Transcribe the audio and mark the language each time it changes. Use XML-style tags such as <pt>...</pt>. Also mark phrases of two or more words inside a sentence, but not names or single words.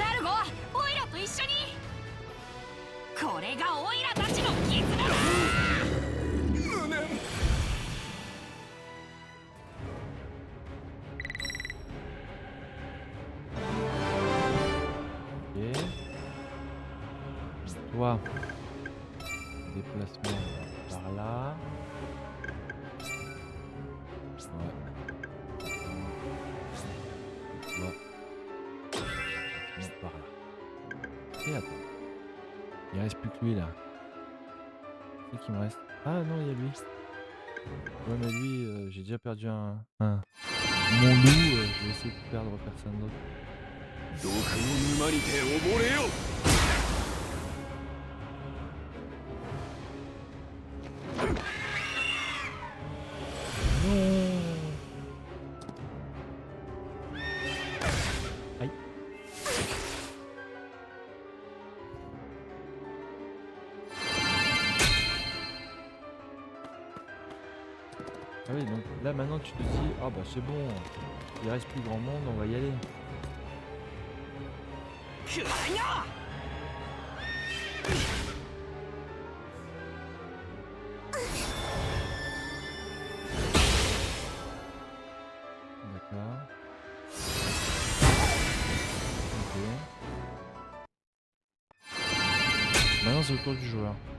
<ja>ラルゴ、オイラと一緒に。これがオイラたちの絆だ。</ja> <fr>Ok. Toi, déplacement par là. Ouais. Toi. Ok, attends. Il reste plus que lui là. C'est qui me reste? Ah non, il y a lui. Ouais, mais lui, j'ai déjà perdu un... Mon loup, je vais essayer de perdre personne d'autre.</fr> <ja>毒の沼にて溺れよ。</ja> <fr>Non. Aïe. Ah oui, donc là maintenant tu te dis, ah bah c'est bon, il reste plus grand monde, on va y aller.</fr> <ja>くらいな。</ja> <fr>D'accord. Ok. Maintenant c'est au tour du joueur.</fr>